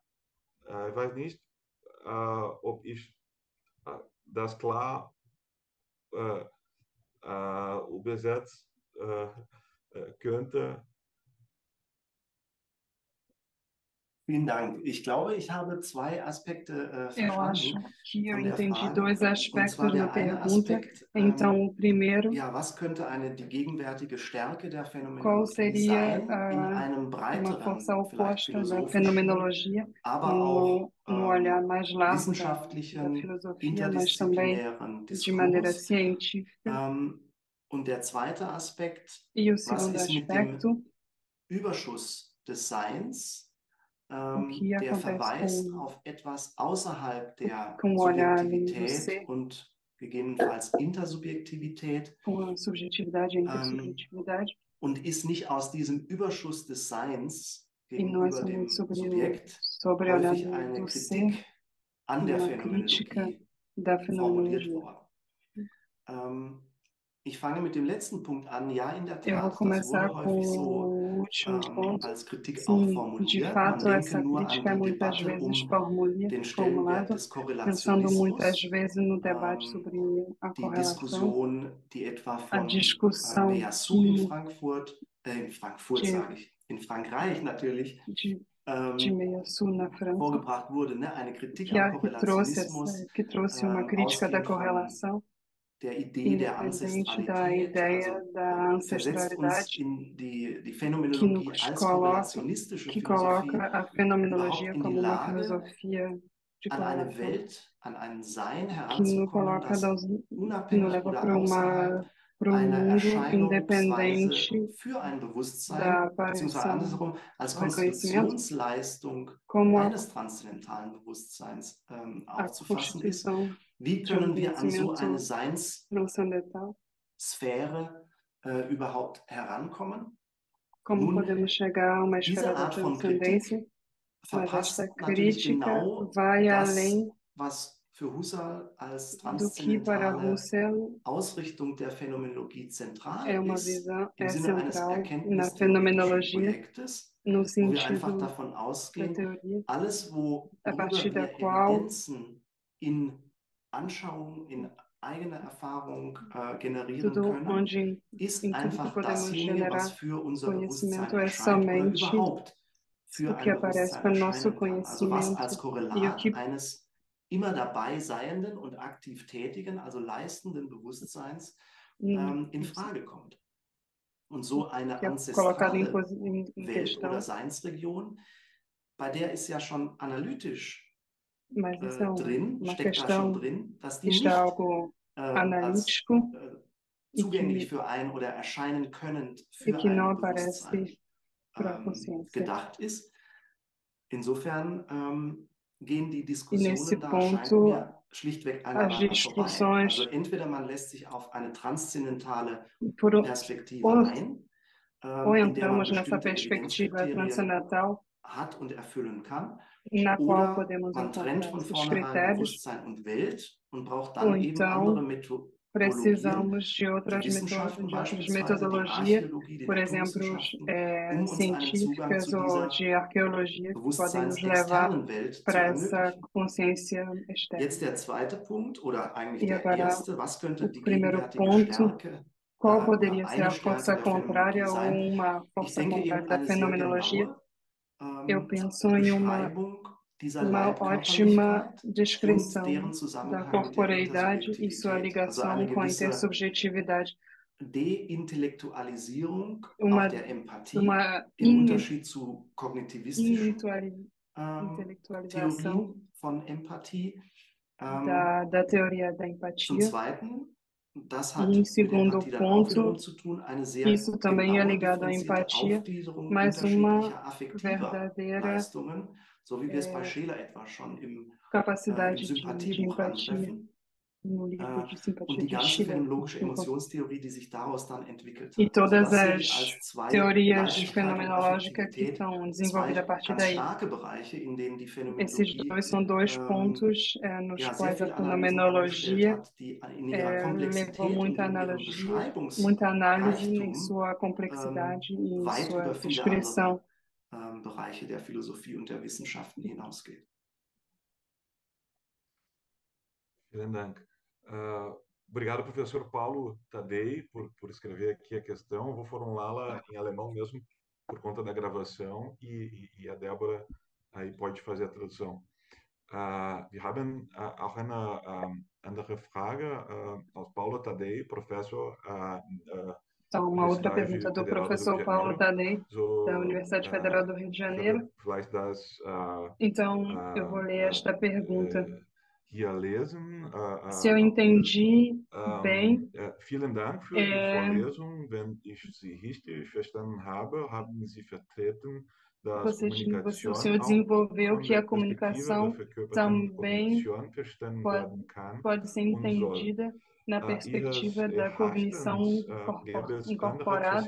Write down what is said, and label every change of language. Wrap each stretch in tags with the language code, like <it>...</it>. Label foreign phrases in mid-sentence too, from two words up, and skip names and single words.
<de>Ich weiß nicht, ob ich das klar übersetzt könnte. Vielen Dank. Ich glaube, ich habe zwei Aspekte</de> <pt>Eu acho</pt> <de>verstanden</de> <pt>que eu</pt> <de>von der</de> <pt>entendi</pt> <de>Frage.</de> <pt>dois</pt> <de>Und</de> <pt>aspectos</pt> <de>zwar</de> <pt>na</pt> <de>der eine</de> <pt>pergunta.</pt> <de>Aspekt,</de> <pt>Então, o primeiro,</pt> <de>ja, was könnte die gegenwärtige Stärke der</de> <pt>qual</pt> <de>Phänomenologie</de> <pt>seria</pt> <de>sein in einem</de> <pt>uma</pt> <de>breiteren,</de> <pt>força</pt> <de>vielleicht</de> <pt>oposta da</pt> <de>philosophischen,</de> <pt>fenomenologia</pt> <de>aber auch</de> <pt>no olhar mais largo da</pt> <de>wissenschaftlichen,</de> <pt>filosofia, mas também</pt> <de>interdisziplinären</de> <pt>de maneira</pt> <de>Diskurs?</de> <pt>científica.</pt> <de>Und der zweite Aspekt,</de> <pt>E o</pt> <de>was</de> <pt>segundo</pt> <de>ist mit</de> <pt>aspecto,</pt> <de>dem Überschuss des Seins,</de> <pt>o que</pt> <de>der</de> <pt>acontece</pt> <de>verweist auf etwas außerhalb der</de> <pt>com o olhar do</pt> <de>Subjektivität</de> <pt>ser,</pt> <de>und gegebenenfalls Intersubjektivität</de> <pt>com a subjetividade e a intersubjetividade,</pt> <de>und ist nicht aus diesem Überschuss des Seins</de> <pt>e não é</pt> <de>gegenüber dem</de> <pt>somente</pt> <de>Subjekt</de> <pt>sobre o olhar</pt> <de>häufig eine</de> <pt>do ser,</pt> <de>Kritik an der</de> <pt>uma crítica</pt> <de>Phänomenologie</de> <pt>da</pt> <de>formuliert</de> <pt>fenomenologia.</pt> <de>worden. Ich fange mit dem letzten Punkt an. Ja, in der</de> <pt>Eu vou</pt> <de>Tat, das</de> <pt>começar</pt> <de>wurde</de> <pt>com</pt> <de>häufig so</de> <pt>o último ponto.</pt> <de>als Kritik auch</de> <pt>Sim, de</pt> <de>formuliert. Man</de> <pt>fato,</pt> <de>denke</de> <pt>essa</pt> <de>nur an</de> <pt>crítica é</pt> <de>die</de> <pt>muitas</pt> <de>Debatte</de> <pt>vezes</pt> <de>den Stellenwert</de> <pt>formulada,</pt> <de>des</de> <pt>pensando muitas</pt> <de>Korrelationismus,</de> <pt>vezes no debate sobre a</pt> <de>die</de> <pt>correlação,</pt> <de>Diskussion, die etwa</de> <pt>a</pt> <de>von</de> <pt>discussão</pt> <de>Meillassoux in</de> <pt>de,</pt> <de>sage ich, in Frankreich natürlich,</de> <pt>de Meillassoux na França,</pt> <de>vorgebracht wurde, ne? Eine Kritik</de> <pt>que,</pt> <de>am</de> <pt>que trouxe uma crítica da</pt> <de>ausgehend</de> <pt>correlação,</pt> <de>der Idee der</de> <pt>independente da ideia</pt> <de>also</de> <pt>da</pt> <de>versetzt uns</de> <pt>ancestralidade,</pt> <de>in die</de> <pt>que</pt> <de>Phänomenologie</de> <pt>nos</pt> <de>als</de> <pt>coloca,</pt> <de>korrelationistische</de> <pt>que</pt> <de>Philosophie</de> <pt>coloca a fenomenologia</pt> <de>überhaupt in die</de> <pt>como uma</pt> <de>Lage,</de> <pt>filosofia de</pt> <de>an eine</de> <pt>correlação,</pt> <de>Welt, an ein Sein</de> <pt>que nos</pt> <de>heranzukommen,</de> <pt>coloca,</pt> <de>das</de> <pt>que nos</pt> <de>unabhängig</de> <pt>leva</pt> <de>oder</de> <pt>para</pt> <de>außerhalb einer</de> <pt>mundo</pt> <de>Erscheinungsweise</de> <pt>independente</pt> <de>für ein</de> <pt>da</pt> <de>Bewusstsein, beziehungsweise</de> <pt>aparição</pt> <de>andersherum als</de> <pt>do reconhecimento,</pt> <de>Konstruktionsleistung</de> <pt>como</pt> <de>eines transzendentalen Bewusstseins</de> <pt>a</pt> <de>aufzufassen ist.</de> <pt>constituição</pt> <de>Wie</de> <pt>de</pt> <de>können wir an so eine</de> <pt>conhecimento transcendental?</pt> <de>Sphäre überhaupt herankommen?</de> <pt>Como</pt> <de>Nun,</de> <pt>podemos chegar a uma</pt> <de>diese</de> <pt>esfera da</pt> <de>Art von</de> <pt>transcendência?</pt> <de>Kritik</de> <pt>Mas esta</pt> <de>verpasst natürlich</de> <pt>crítica</pt> <de>genau</de> <pt>vai</pt> <de>das,</de> <pt>além</pt> <de>was für Husserl als</de> <pt>do que para</pt> <de>transzendentale</de> <pt>Husserl</pt> <de>Ausrichtung der Phänomenologie zentral</de> <pt>é uma</pt> <de>ist,</de> <pt>visão,</pt> <de>im</de> <pt>é</pt> <de>Sinne eines</de> <pt>central na</pt> <de>erkenntnistheoretischen</de> <pt>fenomenologia,</pt> <de>Projektes,</de> <pt>no</pt> <de>wo wir einfach</de> <pt>sentido</pt> <de>davon</de> <pt>da</pt> <de>ausgehen,</de> <pt>teoria,</pt> <de>alles,</de> <pt>a</pt> <de>worüber</de> <pt>partir da</pt> <de>wir</de> <pt>qual</pt> <de>Evidenzen in Anschauungen, in eigene Erfahrung generieren</de> <pt>tudo</pt> <de>können,</de> <pt>onde,</pt> <de>ist</de> <pt>em tudo que</pt> <de>einfach</de> <pt>podemos</pt> <de>dasjenige, was</de> <pt>generar</pt> <de>für unser Bewusstsein</de> <pt>conhecimento é</pt> <de>erscheint oder</de> <pt>somente</pt> <de>überhaupt</de> <pt>o</pt> <de>für</de> <pt>que</pt> <de>ein</de> <pt>aparece</pt> <de>Bewusstsein</de> <pt>para o nosso</pt> <de>erscheinen kann. Also was als</de> <pt>conhecimento e o</pt> <de>Korrelat</de> <pt>que</pt> <de>eines immer dabei seienden und aktiv tätigen, also leistenden Bewusstseins in Frage kommt. Und so eine</de> <pt>que é colocado ancestrale em</pt> <de>Welt oder</de> <pt>questão,</pt> <de>Seinsregion, bei der ist ja schon analytisch</de> <pt>mas isso é</pt> <de>drin,</de> <pt>uma</pt> <de>steckt da schon</de> <pt>questão</pt> <de>drin, dass</de> <pt>que</pt> <de>die</de> <pt>está</pt> <de>nicht</de> <pt>algo</pt> <de>als</de> <pt>analítico</pt> <de>zugänglich für ein oder erscheinen können</de> <pt>e</pt> <de>für</de> <pt>que não</pt> <de>ein Bewusstsein</de> <pt>aparece para a consciência.</pt> <de>gedacht ist. Insofern gehen die</de> <pt>E nesse</pt> <de>Diskussionen da, scheint</de> <pt>ponto,</pt> <de>mir, schlichtweg</de> <pt>as</pt> <de>aneinander vorbei. Also</de> <pt>discussões,</pt> <de>entweder man lässt sich auf eine transzendentale</de> <pt>por,</pt> <de>Perspektive</de> <pt>ou,</pt> <de>ein,</de> <pt>ou</pt> <de>in der man</de> <pt>entramos nessa</pt> <de>bestimmte</de> <pt>perspectiva</pt> <de>Evidenzkriterien</de> <pt>transcendental,</pt> <de>hat und erfüllen kann,</de> <pt>na qual</pt> <de>oder</de> <pt>podemos</pt> <de>man trennt</de> <pt>encontrar</pt> <de>von</de> <pt>esses</pt> <de>vornherein</de> <pt>critérios,</pt> <de>Bewusstsein und Welt und braucht</de> <pt>ou</pt> <de>dann eben andere</de> <pt>então</pt> <de>Methodologien,</de> <pt>precisamos de</pt> <de>die</de> <pt>outras,</pt> <de>Wissenschaften</de> <pt>de outras</pt> <de>beispielsweise, die</de> <pt>metodologias,</pt> <de>Archäologie, die</de> <pt>por exemplo,</pt> <de>Naturwissenschaften, um uns einen Zugang</de> <pt>científicas</pt> <de>zu</de> <pt>ou</pt> <de>dieser</de> <pt>de arqueologia, que podem nos levar</pt> <de>bewusstseinsexternen Welt zu</de> <pt>para essa</pt> <de>ermöglichen.</de> <pt>consciência externa.</pt> <de>Jetzt der zweite Punkt oder eigentlich</de> <pt>E</pt> <de>der</de> <pt>agora,</pt> <de>erste, was könnte</de> <pt>o</pt> <de>die</de> <pt>primeiro</pt> <de>gegenwärtige</de> <pt>ponto,</pt> <de>Stärke</de> <pt>qual</pt> <de>oder</de> <pt>poderia ser</pt> <de>eine</de> <pt>a</pt> <de>Stärke</de> <pt>força</pt> <de>der Phänomenologie</de> <pt>contrária ou</pt> <de>sein?</de> <pt>uma</pt> <de>Ich</de> <pt>força</pt> <de>denke</de> <pt>contrária</pt> <de>eben</de> <pt>da</pt> <de>eine sehr</de> <pt>fenomenologia?</pt> <de>genaue</de> <pt>Eu penso em</pt> <de>Beschreibung dieser</de> <pt>uma ótima</pt> <de>Leibkörperlichkeit und deren</de> <pt>descrição da</pt> <de>Zusammenhang mit der</de> <pt>corporeidade e sua</pt> <de>Intersubjektivität. Also</de> <pt>ligação</pt> <de>eine</de> <pt>com a</pt> <de>gewisse</de> <pt>intersubjetividade.</pt> <de>Deintellektualisierung auch</de> <pt>Uma,</pt> <de>der Empathie</de> <pt>uma</pt> <de>im Unterschied zu kognitivistischen</de> <pt>intelectualização</pt> <de>Theorien von Empathie.</de> <pt>da teoria da</pt> <de>Zum</de> <pt>empatia.</pt> <de>Zweiten, das</de> <pt>E em</pt> <de>hat mit</de> <pt>segundo</pt> <de>Empathie dann auch</de> <pt>ponto,</pt> <de>wiederum zu tun, eine sehr</de> <pt>isso também é</pt> <de>genaue,</de> <pt>ligado à</pt> <de>differenzierte</de> <pt>empatia,</pt> <de>Aufgliederung</de> <pt>mas uma</pt> <de>unterschiedlicher affektiver</de> <pt>verdadeira</pt> <de>Leistungen, so wie wir es bei Scheler etwa schon im</de> <pt>capacidade de</pt> <de>Sympathiebuch</de> <pt>empatia</pt> <de>antreffen.</de> <pt>no livro de</pt> <de>Und</de> <pt>simpatia</pt> <de>die</de> <pt>de</pt> <de>ganze</de> <pt>Schiller.</pt> <de>phänomenologische Emotionstheorie, die sich daraus dann entwickelt</de> <pt>E</pt> <de>hat. Also</de> <pt>todas</pt> <de>das sehe</de> <pt>as</pt> <de>ich als zwei,</de> <pt>teorias</pt> <de>Leiblichkeit und</de> <pt>fenomenológicas que</pt> <de>Affektivität,</de> <pt>são desenvolvidas a</pt> <de>zwei</de> <pt>partir</pt> <de>ganz</de> <pt>daí.</pt> <de>starke Bereiche, in denen die</de> <pt>Esses</pt> <de>Phänomenologie</de> <pt>dois são dois pontos nos</pt> <de>ja, sehr</de> <pt>quais a</pt> <de>viel Analysen angestellt</de> <pt>fenomenologia</pt> <de>hat, die in ihrer</de> <pt>levou</pt> <de>Komplexität und</de> <pt>muita</pt> <de>in ihrem</de> <pt>analogia, muita análise em</pt> <de>Beschreibungsreichtum</de> <pt>sua complexidade e em</pt> <de>weit</de> <pt>sua</pt> <de>über viele</de> <pt>descrição.</pt> <de>andere Bereiche der Philosophie und der Wissenschaften hinausgeht. Vielen Dank.</de> <pt>Obrigado, professor Paulo Tadei, por escrever aqui a questão. Eu vou formulá-la em alemão mesmo, por conta da gravação, e a Débora aí pode fazer a tradução.</pt> <de>Wir haben auch eine andere Frage aus Paulo Tadei, Professor</de> <pt>Então, uma outra</pt> <de>Universidade</de> <pt>pergunta do</pt> <de>Federal do Rio de</de> <pt>professor Paulo</pt> <de>Janeiro.</de> <pt>Tadei,</pt> <de>So,</de> <pt>da Universidade Federal do Rio de Janeiro.</pt> <de>Vielleicht das</de> <pt>Então, eu vou ler esta pergunta.</pt> <de>hier lesen.</de> <pt>Se eu entendi bem,</pt> <de>Vielen Dank für die Vorlesung. Wenn ich Sie richtig verstanden habe, haben Sie vertreten, dass</de> <pt>o senhor desenvolveu que a comunicação também pode ser entendida na perspectiva da cognição incorporada.</pt>